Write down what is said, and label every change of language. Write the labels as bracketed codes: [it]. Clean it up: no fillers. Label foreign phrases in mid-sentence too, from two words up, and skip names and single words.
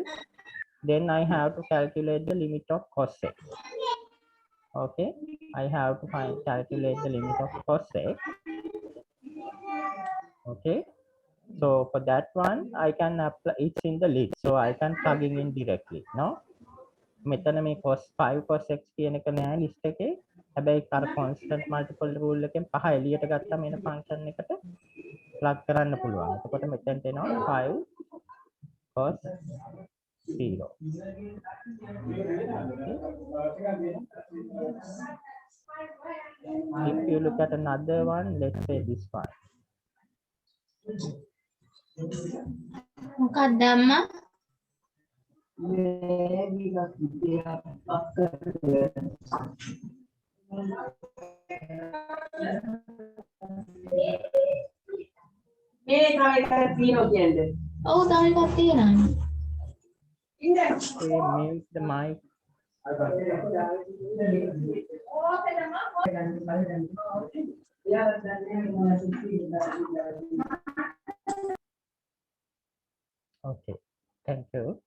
[en] Then I have to calculate the limit of cos x. Okay, I have to calculate the limit of cos x. Okay, so for that one, I can apply, it's in the list, so I can plugging in directly. No, [si] මෙතන මේ cos 5 cos x කියන එක නෑ list එකේ. හැබැයි අර [en] constant multiple rule [si] එකෙන් පහ එළියට ගත්තාම එන function එකට plug කරන්න පුළුවන්. එතකොට මෙතනට එනවා 5 cos 0. [en] Okay. If you look at another one, let's say this one. [si] මොකක්ද අම්මා? ඔව් තව එකක් තියෙනවා. [en] Okay, mute the mic. Okay, thank you.